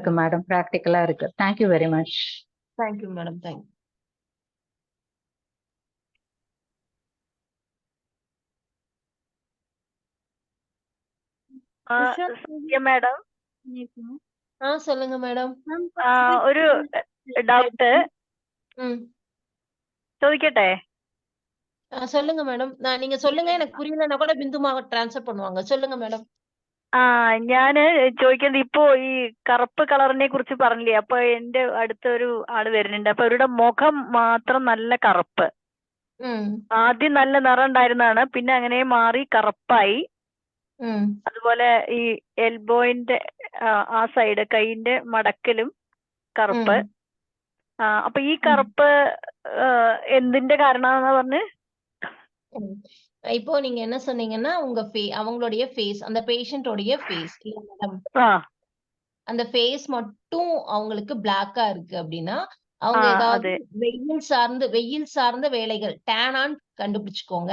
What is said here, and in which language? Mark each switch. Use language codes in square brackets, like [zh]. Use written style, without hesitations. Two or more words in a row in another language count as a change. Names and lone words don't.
[ta] இருக்கு மேடம், ப்ராக்டிக்கலா இருக்கு. [en] thank you very much. thank you madam, thank you. [ta] மேடம் சொல்லுங்க மேடம். [ml] ഒരു ഡൗട്ട് ம். ചോദിക്കട്ടെ? [ta] சொல்லுங்க மேடம். நீங்க சொல்லுங்க, எனக்கு புரியலன்னா கூட பிந்துமாவை ட்ரான்ஸ்ஃபர் பண்ணுவாங்க. சொல்லுங்க மேடம். [ml] ഞാന് ചോദിക്കുന്നത് ഇപ്പോ ഈ കറുപ്പ് കളറിനെ കുറിച്ച് പറഞ്ഞില്ലേ, അപ്പൊ എന്റെ അടുത്തൊരു ആള് വരുന്നുണ്ട്. അപ്പൊ അവരുടെ മുഖം മാത്രം നല്ല കറുപ്പ്. ம். ആദ്യം നല്ല നിറം ഉണ്ടായിരുന്നതാണ്, പിന്നെ അങ്ങനെ മാറി കറുപ്പായി. ம். അതുപോലെ ഈ എൽബോയിന്റെ ആ സൈഡ് കൈയിന്റെ മടക്കിലും കറുപ്പ്. ம். അപ്പൊ ഈ കറുപ്പ് എന്തിന്റെ കാരണമാണെന്നാ പറഞ്ഞ്? ம். [ta] இப்போ நீங்க என்ன சொன்னீங்கன்னா, அவங்களுடைய ஃபேஸ், அந்த பேஷண்டோடைய ஃபேஸ் இல்ல மேடம். ആ அந்த ஃபேஸ் மட்டும் அவங்களுக்கு பிளாக்கா இருக்கு அப்படின்னா, அவங்க ஏதாவது [ml] അതെ. [ta] வெயில் சார்ந்த வேலைகள் டேனான்னு கண்டுபிடிச்சுக்கோங்க.